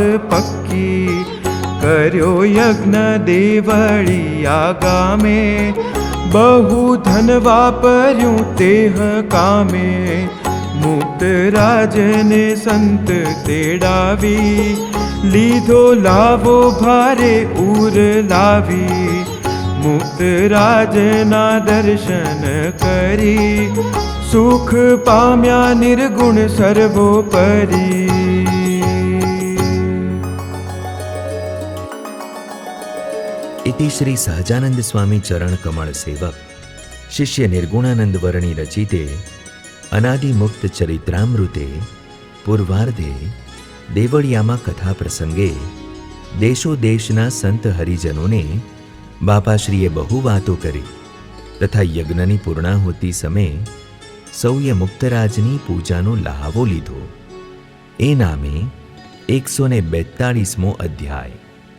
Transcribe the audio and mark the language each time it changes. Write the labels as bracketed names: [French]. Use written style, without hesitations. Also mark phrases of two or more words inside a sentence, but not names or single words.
[Gujarati] પક્કી કર્યો યજ્ઞ દેવળિયા ગામે બહુ ધન વાપર્યું તેહ કામે મુક્ત રાજને સંત તેડાવી લીધો લાવો ભારે ઉર લાવી મુક્ત રાજના દર્શન કરી સુખ પામ્યા નિર્ગુણ સર્વોપરી [Sanskrit] इति श्री सहजानंद स्वामी चरण कमल सेवक शिष्य निर्गुणानंद वर्णी रचिते अनादि मुक्त चरित्रामृते पूर्वार्धे [Gujarati] देवળિયામાં કથા પ્રસંગે દેશો દેશના સંત હરિજનોને બાપાશ્રીએ બહુ વાતો કરી તથા યજ્ઞની પૂર્ણાહુતિ સમયે સૌએ મુક્તરાજની પૂજાનો લહાવો લીધો. એ નામે 142મો અધ્યાય.